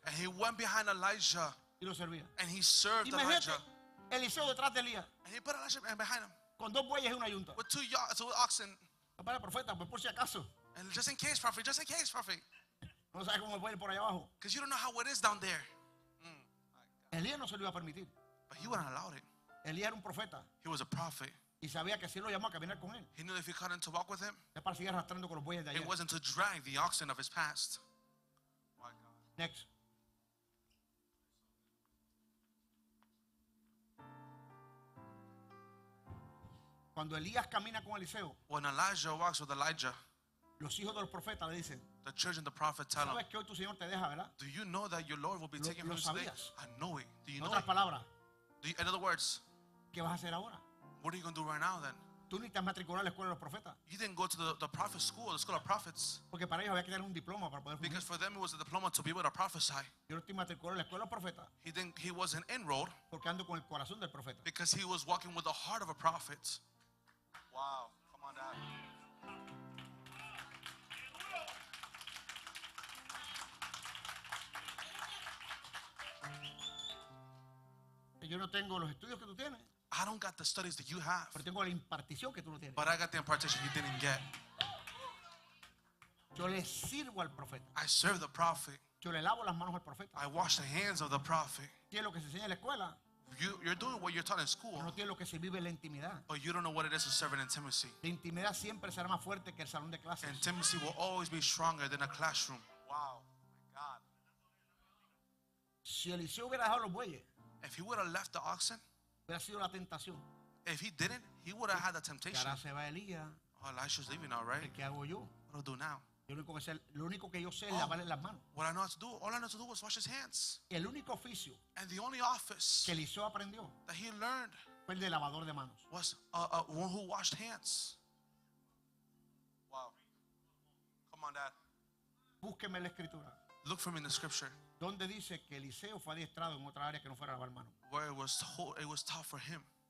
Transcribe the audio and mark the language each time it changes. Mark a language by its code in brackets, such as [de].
[en] And he went behind Elijah [es] y lo servía. [en] and he served [es] Imagínate, [en] Elijah. [es] Eliseo detrás de Elías, [en] And he put Elijah behind him [es] con dos bueyes y una yunta. [en] with two oxen. [es] Para el profeta, pues por si acaso. [en] And just in case, prophet, just in case, prophet. [es] No sabe cómo fue por allá abajo. [en] Because you don't know how it is down there. [es] Elías no se lo iba a permitir. [en] But he wouldn't allow it. [es] Elías era un profeta [en] He was a prophet. [es] y sabía que si él lo llamó a caminar con él, [en] He knew if he got him to walk with him, [es] es para seguir arrastrando con los bueyes de [en] it [es] ayer. [en] wasn't to drag the oxen of his past. Next. [es] Cuando Elías camina con Eliseo, [en] When Elijah walks with Elijah, [es] los hijos de los profetas le dicen, [en] the children, the prophet tell him, [es] sabes que hoy tu Señor te deja, ¿verdad? [en] do you know that your Lord will be taken [es] lo [en] from you today? [es] sabías. [en] I know it. Do you [es] En [en] know [es] otras [en] it? [es] palabras, [en] In other words, [es] ¿qué vas a hacer ahora? [en] what are you going to do right now then? [es] Tú ni te has matriculado en la escuela de los profetas, [en] You didn't go to the prophet school, the school of prophets, [es] porque para ellos había que tener un diploma para poder [en] because [es] fungir. [en] for them it was a diploma to be able to prophesy. [es] Yo no estoy matriculado en la escuela de los profetas [en] He wasn't enrolled [es] porque ando con el corazón del profeta. [en] because he was walking with the heart of a prophet. Wow, come on, Dad. [es] Yo no tengo los estudios que tú tienes, [en] I don't got the studies that you have, [es] pero tengo la impartición que tú no tienes. [en] but I got the impartation you didn't get. [es] Yo le sirvo al profeta. [en] I serve the prophet. [es] Yo le lavo las manos al profeta. [en] I wash the hands of the prophet. [es] ¿Qué es lo que se enseña en la escuela? [en] You're doing what you're taught in school, [es] No tiene lo que se vive en la intimidad. [en] but you don't know what it is to serve in intimacy. [es] La intimidad siempre será más fuerte que el salón de clases. [en] Intimacy will always be stronger than a classroom. Wow, my God. [es] Si Eliseo hubiera dejado los bueyes, [en] If he would have left the oxen, [es] hubiera sido la tentación. [en] if he didn't, he would have had the [es] Que [en] temptation. [es] ahora se va Elías. [en] Oh, Elisha's leaving now, right? [es] ¿Qué hago yo? [en] What do I do now? [es] Lo único que yo sé es lavarle las manos. [en] What I know how to do, all I know to do was wash his hands. [es] El único oficio [en] And the only office [es] que Eliseo aprendió [en] that he learned [es] fue el de lavador de manos. [en] was one who washed hands. Wow. Come on, Dad. [es] Búsqueme la escritura. [en] Look for me in the scripture [es] Donde dice que Eliseo fue adiestrado en otra área que no fuera a lavar manos. [en] where it was taught for him.